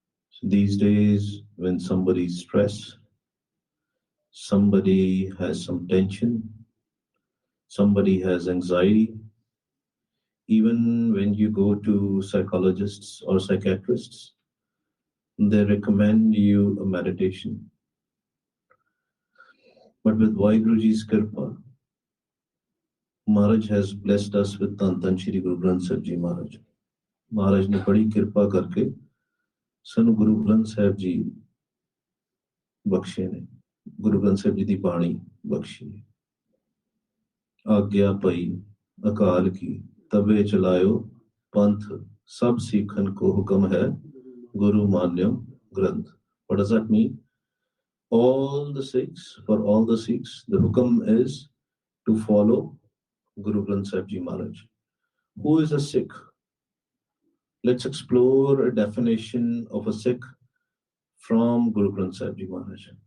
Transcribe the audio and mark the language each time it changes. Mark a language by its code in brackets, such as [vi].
[en] So these days, when somebody's stressed, somebody has some tension, somebody has anxiety, even when you go to psychologists or psychiatrists, they recommend you a meditation. But with Vaheguruji's Kripa, Maharaj has blessed us with Tan Shri Guru Granth Sahib Ji Maharaj. [pa] Maharaj [hi] ने बड़ी कृपा करके [pa] ਸਾਨੂੰ ਗੁਰੂ ਗ੍ਰੰਥ ਸਾਹਿਬ ਜੀ ਬਖਸ਼ੇ ਨੇ, ਗੁਰੂ ਗ੍ਰੰਥ ਸਾਹਿਬ ਜੀ ਦੀ ਬਾਣੀ ਬਖਸ਼ੀ ਹੈ। ਆਗਿਆ ਪਈ ਅਕਾਲ ਕੀ ਤਬੇ ਚਲਾਇਓ ਪੰਥ ਸਭ ਸਿੱਖਨ ਕੋ ਹੁਕਮ ਹੈ ਗੁਰੂ ਮਾਨਿਓ ਗ੍ਰੰਥ। [en] What does that mean? All the Sikhs, for all the Sikhs, the hukam is to follow Guru Granth Sahib Ji Maharaj. Who is a Sikh? Let's explore a definition of a Sikh from Guru Granth Sahib Ji Maharaj.